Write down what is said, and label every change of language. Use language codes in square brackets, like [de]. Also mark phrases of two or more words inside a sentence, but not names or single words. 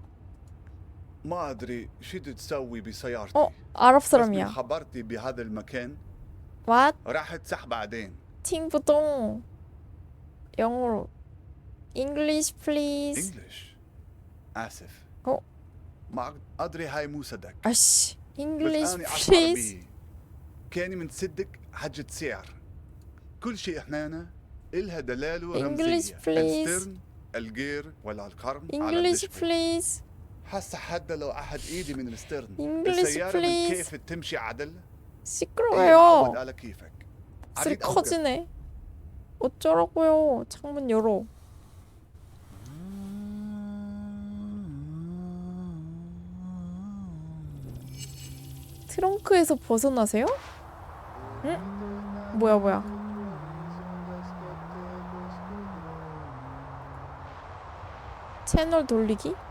[ar] ما أدري شو تسوي بسيارتي. [ko] 아랍 [ar] بس [ko] 사람이야. [ar] من خبرتي بهذا المكان [en] What? [ar] راح تسح بعدين. [ko] 팅부동. 영어로. [en] English please. English. [ar] آسف. [ko] 어? [ar] ما أدري هاي مو صدق. [ko] 아씨. [ar] بس [en] English [ar] أنا أشعر [en] please. [ar] كاني متصدق حجة سعر. كل شيء هنا إلها دلالة [en] English [ar] رمزية. [en] please. [ar] السترن، الجير ولا القرن على [en] English [ar] الدشبورد. [en] please. [ar] هسه حتى لو أحد إيدي من السترن [en] English [ar] السيارة من [en] please. [ar] كيف تمشي عدل؟ [ko] 시끄러워요. [ar] عود على كيفك. [ko] 목소리 [ar] أريد أوقف. [ko] 커지네. 어쩌라고요. 창문 열어. 트렁크에서 벗어나세요? 응? 뭐야. 채널 돌리기?